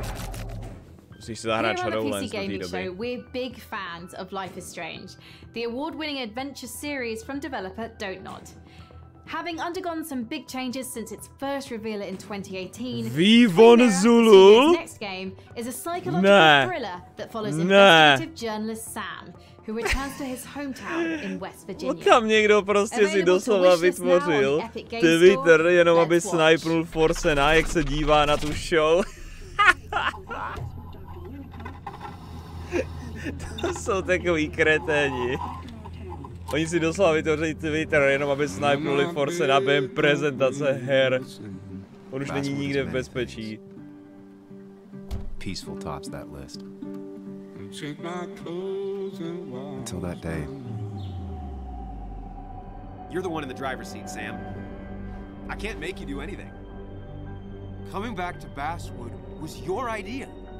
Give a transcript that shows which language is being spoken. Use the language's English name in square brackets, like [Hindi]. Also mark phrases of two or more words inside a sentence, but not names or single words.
[Czech] Musíš si zahrát Shadowlands do té doby. [English] We're big fans of Life is Strange, the award-winning adventure series from developer Dontnod. Having undergone some big changes since its first reveal in 2018, Vývon Zulu. Its next game is a psychological thriller that follows investigative journalist Sam, who returns to his hometown in West Virginia. [Czech] Tam někdo prostě si doslova vytvořil Twitter, jenom aby snipnul Forsena, jak se dívá na tu show. To jsou takový kreténi. Oni si doslova vytvoří Twitter, jenom aby snipnuli Forsena během prezentace her. On už není nikde v bezpečí. [English] Peaceful tops that list. Until that day. You're the one in the driver's seat, Sam. I can't make you do anything. Coming back to Basswood was your idea.